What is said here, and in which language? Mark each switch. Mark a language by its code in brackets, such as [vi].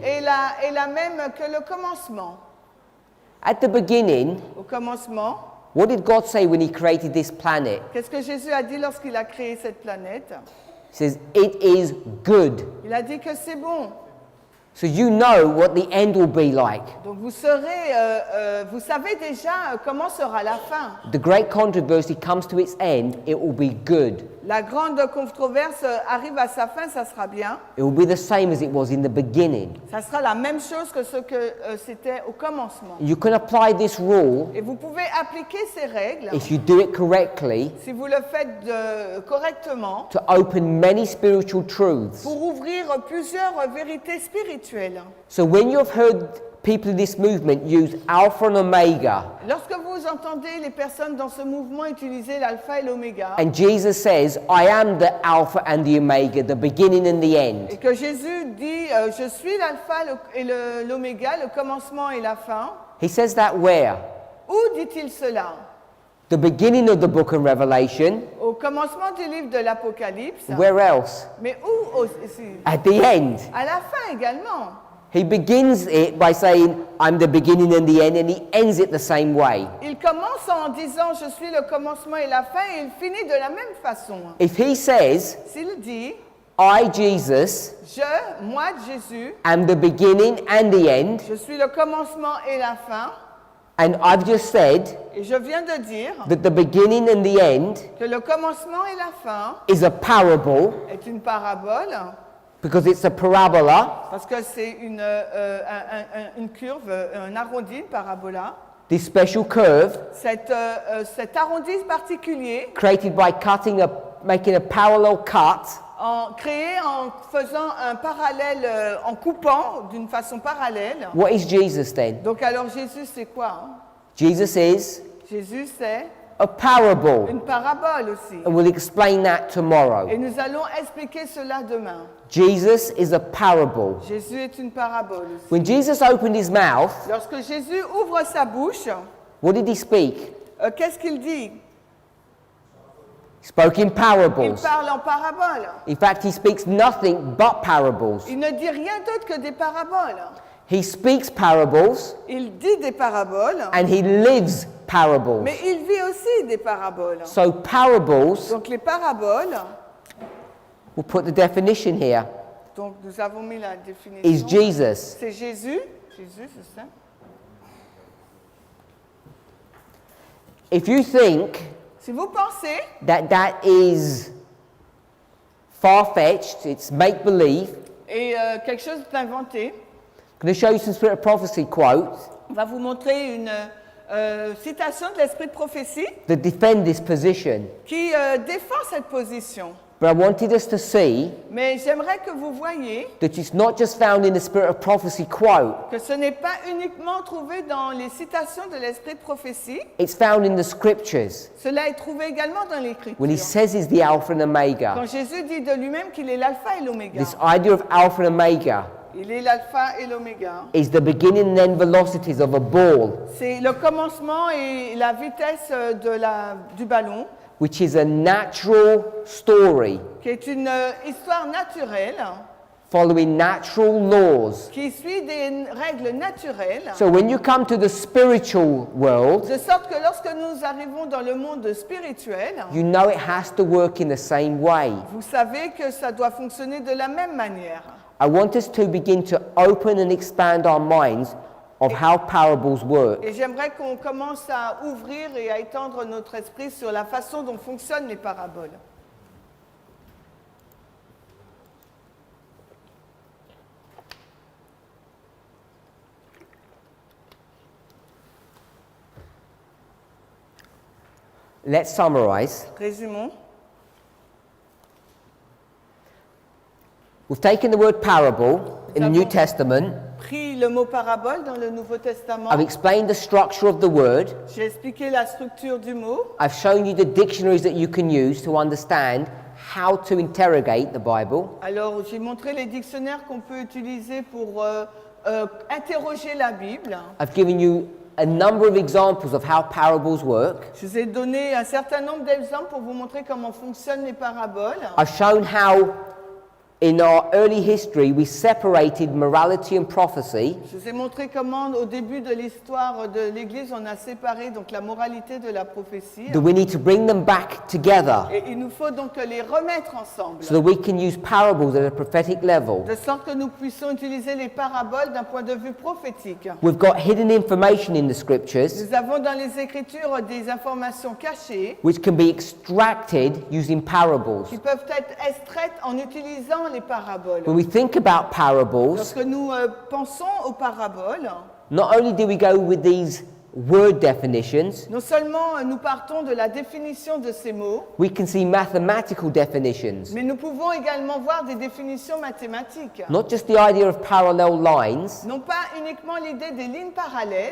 [fr] est la même que le commencement. [en] At the beginning, [fr] Au commencement, [en] what did God say when He created this planet? [fr] qu'est-ce que Jésus a dit lorsqu'il a créé cette planète? [en] He says, it is good. [fr] Il a dit que c'est bon. [en] So you know what the end will be like. [fr] Donc vous savez déjà comment sera la fin. [en] The great controversy comes to its end, it will be good. [fr] La grande controverse arrive à sa fin, ça sera bien. [en] It will be the same as it was in the beginning. [fr] Ça sera la même chose que ce que c'était au commencement. [en] You can apply this rule [fr] Et vous pouvez appliquer ces règles, [en] if you do it correctly [fr] si vous le faites correctement, [en] to open many spiritual truths. [fr] pour ouvrir plusieurs vérités spirituelles. [en] So when you've heard people in this movement use alpha and omega, [fr] Lorsque vous entendez les personnes dans ce mouvement utiliser l'alpha et l'oméga, [en] and Jesus says, I am the alpha and the omega, the beginning and the end, [fr] et que Jésus dit je suis l'alpha et l'oméga, le commencement et la fin, [en] He says that where? [fr] où dit-il cela? [en] The beginning of the book of Revelation. [fr] Au commencement du livre de l'Apocalypse, [en] Where else? [fr] mais où aussi? [en] At the end. [fr] À la fin également. [en] He begins it by saying, I'm the beginning and the end, and he ends it the same way. [fr] Il commence en disant je suis le commencement et la fin et il finit de la même façon. [en] If he says, [fr] S'il dit [en] I, Jesus, [fr] moi Jésus, [en] am the beginning and the end, [fr] je suis le commencement et la fin, [en] and I've just said [fr] et je viens de dire [en] that the beginning and the end [fr] que le commencement et la fin [en] is a parable, [fr] est une parabole, [en] because it's a parabola, [fr] parce que c'est une curve, un arrondi, une parabola. [en] this special curve [fr] Cet arrondi particulier, [en] created by making a parallel cut, [fr] créé en faisant un parallèle, en coupant d'une façon parallèle. [en] what is Jesus then? [fr] Donc alors Jésus c'est quoi? [en] Jesus is [fr] Jésus c'est [en] a parable, [fr] une parabole aussi. [en] and we'll explain that tomorrow. [fr] Et nous allons expliquer cela demain. [en] Jesus is a parable. [fr] Jésus est une parabole aussi. [en] When Jesus opened his mouth, [fr] Lorsque Jésus ouvre sa bouche, [en] what did he speak? [fr] qu'est-ce qu'il dit? [en] He spoke in [fr] Il [en] parables. [fr] parle en parabole. [en] In fact, he speaks nothing but parables. [fr] Il ne dit rien d'autre que des paraboles. [en] He speaks parables [fr] Il dit des paraboles, [en] and he lives parables. [fr] mais il vit aussi des paraboles. [en] So parables, [fr] Donc les paraboles, [en] we'll put the definition here, [fr] donc nous avons mis la [en] is [fr] définition. [en] Jesus. [fr] C'est Jésus. Jésus, c'est ça. [en] If you think [fr] Si vous pensez [en] that is far-fetched, it's make-believe, [fr] et quelque chose d'inventé. [en] I'm going to show you some Spirit of Prophecy quotes [fr] On va vous montrer une citation de l'esprit de prophétie [en] that defend this position. [fr] qui défend cette position. [en] But I wanted us to see [fr] Mais j'aimerais que vous voyiez [en] that it's not just found in the Spirit of Prophecy quote, [fr] que ce n'est pas uniquement trouvé dans les citations de l'esprit de prophétie, [en] it's found in the Scriptures. [fr] cela est trouvé également dans l'écriture. [en] When he says he's the Alpha and Omega, [fr] Quand Jésus dit de lui-même qu'il est l'alpha et l'oméga, [en] this idea of Alpha and Omega [fr] il est l'alpha et l'oméga. [en] is the beginning and end velocities of a ball, [fr] C'est le commencement et la vitesse du ballon, [en] which is a natural story [fr] qui est une histoire naturelle, [en] following natural laws. [fr] qui suit des règles naturelles, [en] So when you come to the spiritual world, [fr] de sorte que lorsque nous arrivons dans le monde spirituel, [en] you know it has to work in the same way. [fr] vous savez que ça doit fonctionner de la même manière. [en] I want us to begin to open and expand our minds of how parables work. [fr] Et j'aimerais qu'on commence à ouvrir et à étendre notre esprit sur la façon dont fonctionnent les paraboles. [en] Let's summarize. [fr] Résumons. [en] We've taken the word parable in the New Testament. [fr] Pris le mot parabole dans le Nouveau Testament. [en] I've explained the structure of the word. [fr] J'ai expliqué la structure du mot. [en] I've shown you the dictionaries that you can use to understand how to interrogate the Bible. [fr] Alors, j'ai montré les dictionnaires qu'on peut utiliser pour interroger la Bible. [en] I've given you a number of examples of how parables work. [fr] Je vous ai donné un certain nombre d'exemples pour vous montrer comment fonctionnent les paraboles. [en] I've shown how in our early history we separated morality and prophecy. [fr] Je vous ai montré comment, au début de l'histoire de l'Église, on a séparé donc la moralité de la prophétie. [en] That we need to bring them back together [fr] Et il nous faut donc les remettre ensemble, [en] so that we can use parables at a prophetic level. [fr] de sorte que nous puissions utiliser les paraboles d'un point de vue prophétique. [en] We've got hidden information in the scriptures [fr] Nous avons dans les Écritures des informations cachées [en] which can be extracted using parables. [fr] qui peuvent être extraites en utilisant les paraboles. [en] When we think about parables, [fr] Lorsque nous pensons aux paraboles, [en] not only do we go with these word definitions, [fr] non seulement nous partons de la définition de ces mots, [en] we can see mathematical definitions. [fr] mais nous pouvons également voir des définitions mathématiques. [en] Not just the idea of parallel lines, [fr] Non pas uniquement l'idée des lignes parallèles,